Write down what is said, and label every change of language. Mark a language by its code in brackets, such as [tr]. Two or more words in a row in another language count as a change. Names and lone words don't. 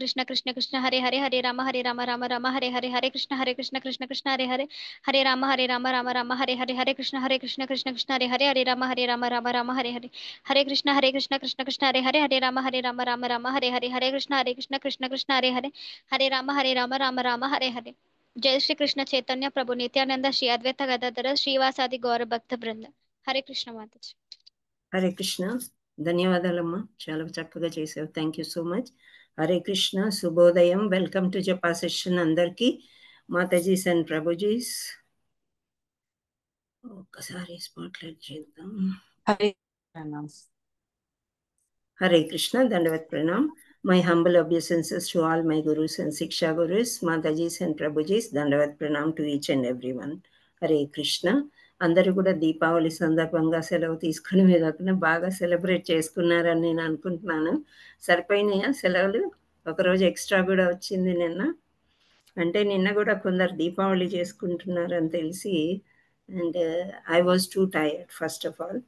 [sa] हरे कृष्ण हरे कृष्ण हरे कृष्ण हरे कृष्ण हरे राम हरे हरे, जय श्री कृष्ण चैतन्य प्रभु नित्यानंद श्री अद्वैत गदाधर श्रीवासादि गौर भक्त वृंद, [hi] हरे कृष्ण माता जी। [te] हरे कृष्ण। ధన్యవాదాలమ్మా, చాలా చక్కగా చేసావు. [en] thank you so much. [te] హరే కృష్ణ, శుభోదయం. [en] welcome to japa session [te] అందరికీ. మాతాజీస్ అండ్ ప్రభుజీస్ ఒక్కసారి స్పాట్లైట్ చేద్దాం. హరే ప్రణామ్. [en] Hare Krishna, [sa] दण्डवत् प्रणाम. [en] My humble obeisances to all my gurus and Siksha gurus, Matajis and Prabhujis, [sa] दण्डवत् प्रणाम [en] to each and everyone. [te] హరే కృష్ణ. అందరూ కూడా దీపావళి సందర్భంగా సెలవు తీసుకుని మీరు కాకుండా బాగా సెలబ్రేట్ చేసుకున్నారని నేను అనుకుంటున్నాను. సరిపోయినాయా సెలవులు? ఒకరోజు ఎక్స్ట్రా కూడా వచ్చింది నిన్న. అంటే నిన్న కూడా కొందరు దీపావళి చేసుకుంటున్నారని తెలిసి, [en] and I was too tired first of all.